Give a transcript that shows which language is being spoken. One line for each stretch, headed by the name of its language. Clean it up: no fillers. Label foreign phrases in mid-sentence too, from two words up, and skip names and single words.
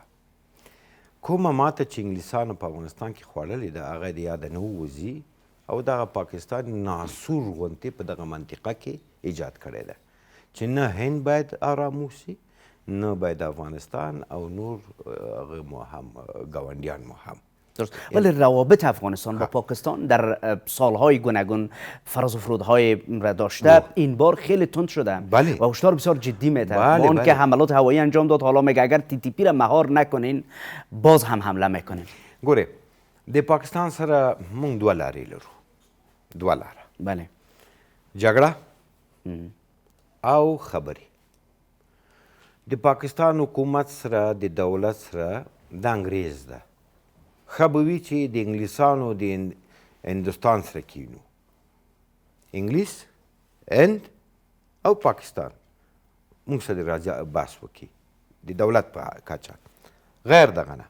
Pashto: کومه ماته چې انګلیسانو په افغانستان کې خوړلې ده هغه د یاده نه ووځي او دغه پاکستان ناسور غوندې په دغه منطقه کې ایجاد کړی ده چې نه هند باید آرام وسي، نه باید افغانستان او نور هغه مو هم ګاونډیان مو هم.
Persian: ولی روابط افغانستان با پاکستان در سالهای گوناگون فراز و فرودهای را داشته، این بار خیلی تند شده و هشدار بسیار جدی میده. اون که حملات هوایی انجام داد، حالا میگه اگر TTP را مهار نکنین باز هم حمله میکنین.
Pashto: ګوره د پاکستان سره مونږ دوه لارې لرو، دوه لاره. بله، جګړه او خبرې. د پاکستان حکومت سره د دولت سره د انګریز ده، ښه به وي چې د انګلیسانو د هندوستان سره کینو، انګلیس، هند او پاکستان موږ سره راځي بحث وکړي د دولت په کچه، غیر دغه نه.